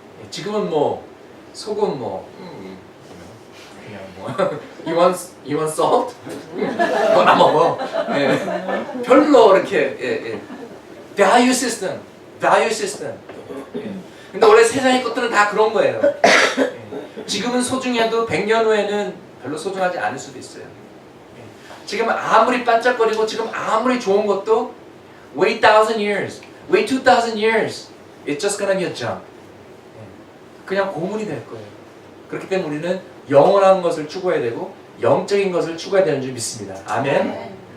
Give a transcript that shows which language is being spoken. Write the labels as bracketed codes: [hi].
[ko] 지금은 뭐 소금 그냥 [en] you want salt? [ko] 나 먹어. 별로 이렇게 value system. 근데 원래 세상의 것들은 다 그런 거예요. 지금은 소중해도 100년 후에는 별로 소중하지 않을 수도 있어요. 지금 아무리 반짝거리고 지금 아무리 좋은 것도 [en] wait 1,000 years, wait 2,000 years, it's just gonna be a junk. [ko] 그냥 고문이 될 거예요. 그렇기 때문에 우리는 영원한 것을 추구해야 되고 영적인 것을 추구해야 되는 줄 믿습니다. 아멘.